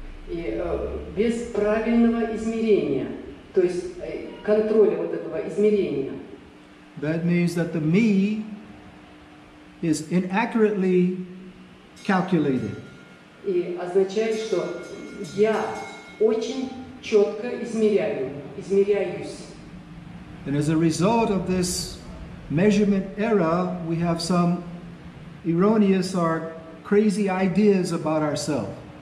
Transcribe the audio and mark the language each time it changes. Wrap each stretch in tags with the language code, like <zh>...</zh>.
<ru>И без правильного измерения, то есть контроля вот этого измерения.</ru> <en>That means that the me is inaccurately calculated.</en> <ru>И означает, что я очень четко измеряюсь.</ru> <en>And as a result of this measurement error, we have some erroneous or crazy ideas about ourselves.</en>